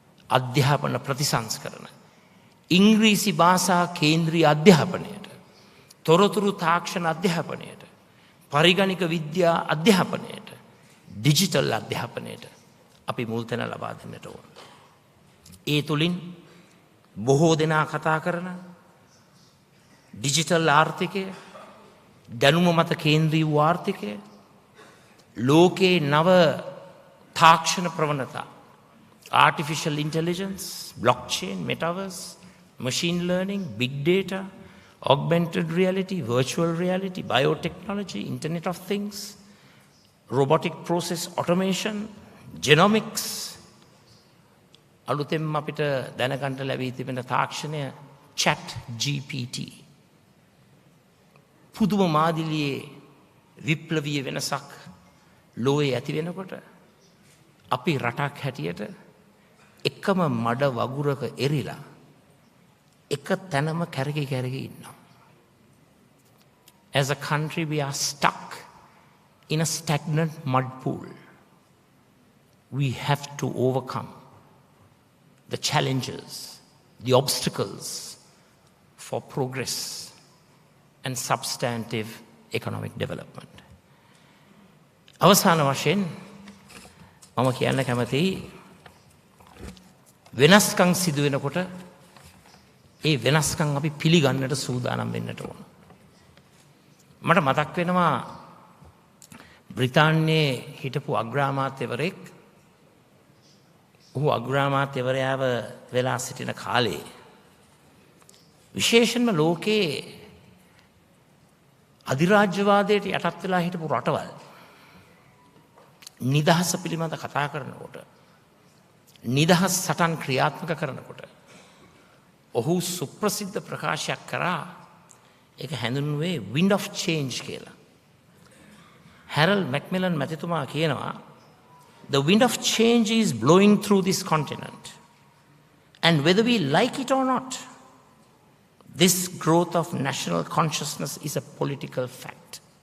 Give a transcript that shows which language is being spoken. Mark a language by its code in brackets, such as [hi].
[si] අධ්‍යාපන ප්‍රතිසංස්කරණ ඉංග්‍රීසි භාෂා කේන්ද්‍රීය අධ්‍යාපනයට තොරතුරු තාක්ෂණ අධ්‍යාපනයට පරිගණක විද්‍යා අධ්‍යාපනයට ඩිජිටල් අධ්‍යාපනයට අපි මුල් තැන ලබා දෙන්නට ඕන. ඒ තුලින් බොහෝ දෙනා කතා කරන ඩිජිටල් ආර්ථිකය දැනුම මත කේන්ද්‍රී වූ ආර්ථිකය ලෝකයේ නව තාක්ෂණ ප්‍රවණතා [en] artificial intelligence, blockchain, metaverse, machine learning, big data, augmented reality, virtual reality, biotechnology, Internet of Things, robotic process automation, genomics. [si] අලුතෙන් අපිට දැනගන්න ලැබී තිබෙන තාක්ෂණය chat GPT. පුදුම මාදිලියේ විප්ලවීය වෙනසක් ලෝකයේ ඇති වෙනකොට අපි රටක් හැටියට එකම මඩ වගුරක එරිලා එක තැනම කැරකි ඉන්නවා. [en] As a country we are stuck in a stagnant mud pool. We have to overcome the challenges, the obstacles for progress and substantive economic development. [si] අවසාන වශයෙන් මම කියන්න කැමතියි වෙනස්කම් සිදු වෙනකොට ඒ වෙනස්කම් අපි පිළිගන්නට සූදානම් වෙන්නට ඕන. මට මතක් වෙනවා බ්‍රිතාන්‍යයේ හිටපු අග්‍රාමාත්‍යවරයෙක් ඔහු අග්‍රාමාත්‍යවරයාව වෙලා සිටින කාලේ විශේෂයෙන්ම ලෝකයේ අධිරාජ්‍යවාදයට යටත් වෙලා හිටපු රටවල් නිදහස පිළිබඳ කතා කරනකොට නිදහස් සටන් ක්‍රියාත්මක කරනකොට ඔහු සුප්‍රසිද්ධ ප්‍රකාශයක් කරා ඒක හැඳින්වුවේ [en] wind of change [si] කියලා. හැරල්ඩ් මැක්මිලන් මැතිතුමා කියනවා [en] the wind of change is blowing through this continent and whether we like it or not this growth of national consciousness is a political fact.